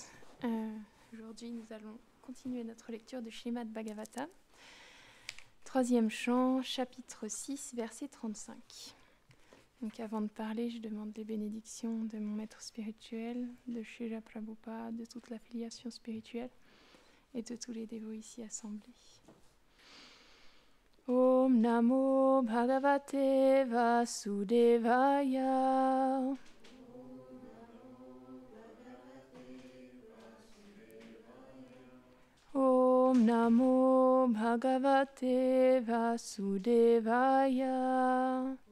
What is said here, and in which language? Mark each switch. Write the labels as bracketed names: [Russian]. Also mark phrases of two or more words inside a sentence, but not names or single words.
[French] Aujourd'hui, nous allons continuer notre lecture de Srimad Bhagavatam. Troisième chant, chapitre 6, verset 35. Donc avant de parler, je demande les bénédictions de mon maître spirituel, de Srila Prabhupada, de toute la filiation spirituelle et de tous les dévots ici assemblés. [Sanskrit] Om Namo Bhagavate Vasudevaya. Om Namo Bhagavate Vasudevaya.